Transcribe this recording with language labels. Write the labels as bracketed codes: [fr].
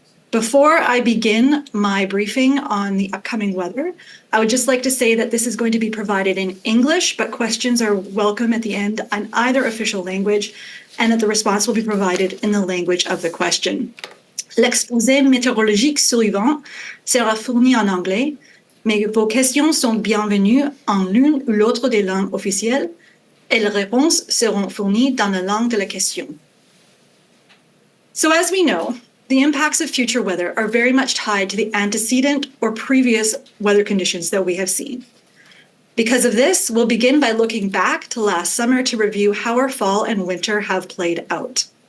[en] Before I begin my briefing on the upcoming weather, I would just like to say that this is going to be provided in English, but questions are welcome at the end on either official language, and that the response will be provided in the language of the question. [fr] L'exposé météorologique suivant sera fourni en anglais, mais vos questions sont bienvenues en l'une ou l'autre des langues officielles, et les réponses seront fournies dans la langue de la question. [en] So as we know, the impacts of future weather are very much tied to the antecedent or previous weather conditions that we have seen. Because of this, we'll begin by looking back to last summer to review how our fall and winter have played out.